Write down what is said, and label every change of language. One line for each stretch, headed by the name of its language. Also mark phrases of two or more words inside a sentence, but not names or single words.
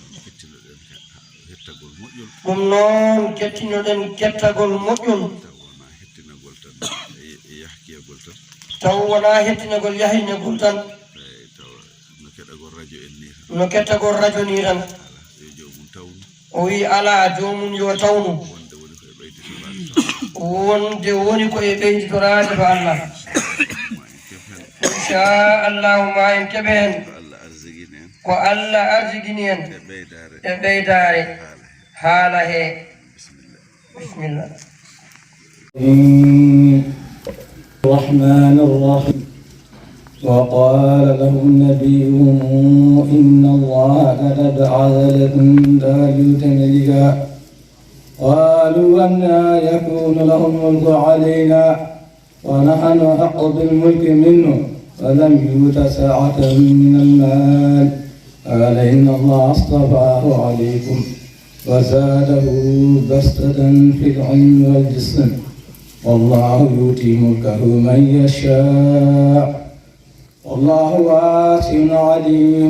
Fula: ɗum noon kettinoɗen kettagol moƴƴol taw wona hettinagol yahinagol tan no kettagol radio ni tan o wi ala jomum yo tawnu wonde woni koye ɓeyditorade to Allah inchallahu ma en keɓe hen ko Allah arjigini en e ɓeydare haala he bisimillah.
Arabic: الرحمن الرحيم وقال لهم نبيهم إن الله قد بعث لكم طالوت ملكا قالوا أنى يكون له الملك علينا ونحن أحق بالملك منه ولم يؤت سعة من المال قال إن الله اصطفاه عليكم وزاده بسطة في العلم والجسم والله يؤتي ملكه من يشاء والله واسع عليم.